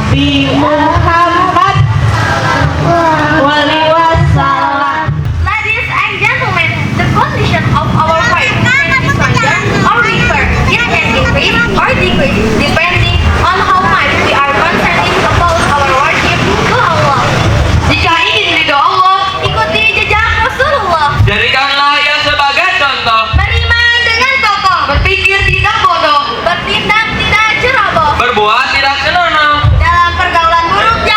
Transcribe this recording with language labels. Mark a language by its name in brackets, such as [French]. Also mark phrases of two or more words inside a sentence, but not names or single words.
[Indonesian] Nabi Muhammad [Arabic] وعليه وسلم. [English] Ladies and gentlemen, the condition of our faith can be stronger or weaker. It can increase or decrease depending on how much we are concerned about our worship to Allah. [Indonesian] Jika ingin ridho Allah, ikuti jejak Rasulullah. Jadikanlah ia sebagai contoh. Beriman dengan kokoh, Berpikir tidak bodoh. bertindak tidak ceroboh, Berbuat tidak senonoh. dalam pergaulan buruk